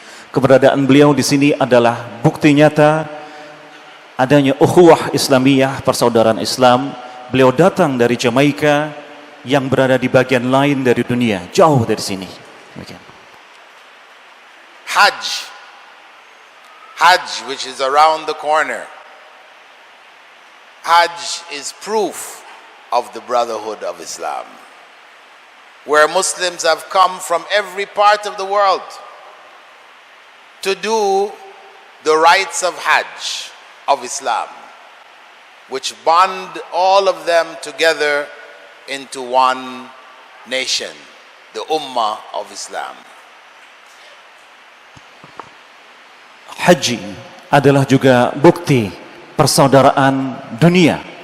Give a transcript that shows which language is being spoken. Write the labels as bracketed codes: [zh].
[id] Keberadaan beliau di sini adalah bukti nyata adanya ukhuwah Islamiyah, persaudaraan Islam. Beliau datang dari Jamaika yang berada di bagian lain dari dunia, jauh dari sini. Demikian. [en] Hajj, which is around the corner. Hajj is proof of the brotherhood of Islam, where Muslims have come from every part of the world to do the rites of Hajj of Islam, which bond all of them together into one nation, the Ummah of Islam. [id] Haji adalah juga bukti persaudaraan dunia.